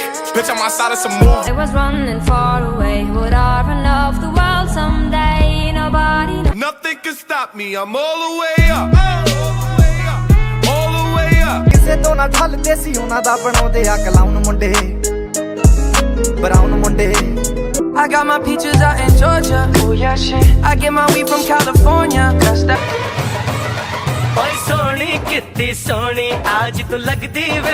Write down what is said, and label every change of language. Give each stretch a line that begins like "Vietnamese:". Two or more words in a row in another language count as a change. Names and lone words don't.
English: Bitch, I'm outside of some moves. I was running far away. Would I run off the world someday? Nobody knows. Nothing can stop me. I'm all the way up. All the way up.
Punjabi: ਕਿਸੇ ਤੋਂ ਨਾ ਠੱਲਦੇ ਸੀ ਉਹਨਾਂ ਦਾ ਬਣਾਉਂਦੇ ਆ ਕਲਾਉਣ ਮੁੰਡੇ ਬਰਾਉਨ ਮੁੰਡੇ
English: I got my peaches out in Georgia. Oh yeah, shit. I get my weed from California. That's that.
Punjabi: ਓਏ ਸੋਹਣੀ ਕਿੰਨੀ ਸੋਹਣੀ ਅੱਜ ਤਾਂ ਲੱਗਦੀ ਵੇ.